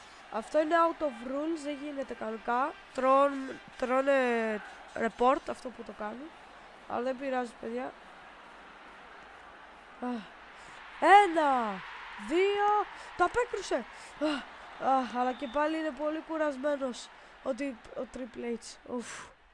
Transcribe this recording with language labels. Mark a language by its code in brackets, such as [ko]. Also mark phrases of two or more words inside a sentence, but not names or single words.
[el] Αυτό είναι [en] out of rules, [el] δεν γίνεται κανονικά. Τρώνε report αυτό που το κάνει. Αλλά δεν πειράζει, παιδιά. 1, 2, το απέκρουσε. Αλλά και πάλι είναι πολύ κουρασμένος ο Triple H. Ουφ.